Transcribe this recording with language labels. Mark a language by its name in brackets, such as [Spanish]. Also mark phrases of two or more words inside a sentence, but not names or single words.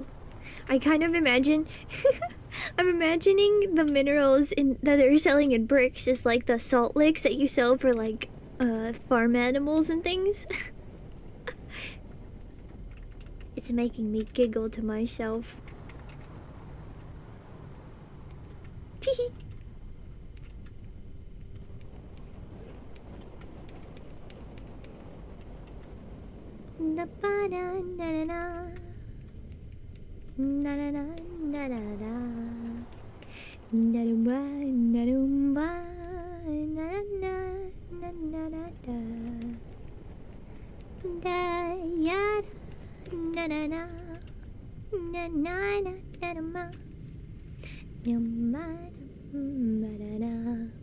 [English] I kind of imagine... I'm imagining the minerals that they're selling in bricks is like the salt licks that you sell for like farm animals and things. It's making me giggle to myself. Teehee. Da ba da na na na na na na na na na na na na na na na da ya na na na na na na na ma ma da da.